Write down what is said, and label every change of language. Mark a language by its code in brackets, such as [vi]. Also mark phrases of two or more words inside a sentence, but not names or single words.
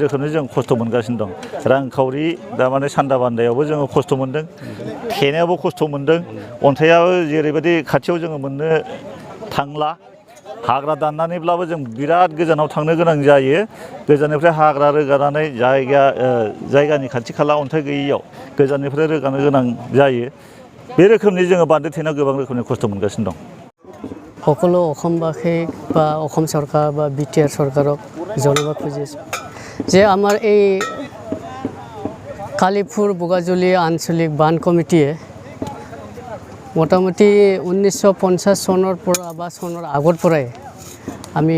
[brx] रोखोमनो जों खस्थ' मोनगासिनो दं रांखावरि दामाने सान्दा बान्दायावबो जोङो खस्थ' मोनदों थेनायावबो खस्थ' मोनदों अन्थाइयाबो जेरैबायदि खाथियाव जोङो मोननो थांला हाग्रा दाननानैब्लाबो जों बिराद गोजानाव थांनो गोनां जायो गोजाननिफ्राय हाग्रा रोगानानै जायगानि खाथि खाला अन्थाइ गैयैयाव गोजाननिफ्राय रोगानो गोनां जायो बे रोखोमनि जोङो बान्दो थेनायाव गोबां रोखोमनि खस्थ' मोनगासिनो दं [as] সকলো অসমবাসী বা অসম চৰকাৰ বা BTR চৰকাৰক জনাব খুজিছোঁ যে আমাৰ এই কালিপুৰ বোগাজুলি আঞ্চলিক বান কমিটিয়ে মোটামুটি 1950 চনৰ পৰা বা চনৰ আগৰ পৰাই আমি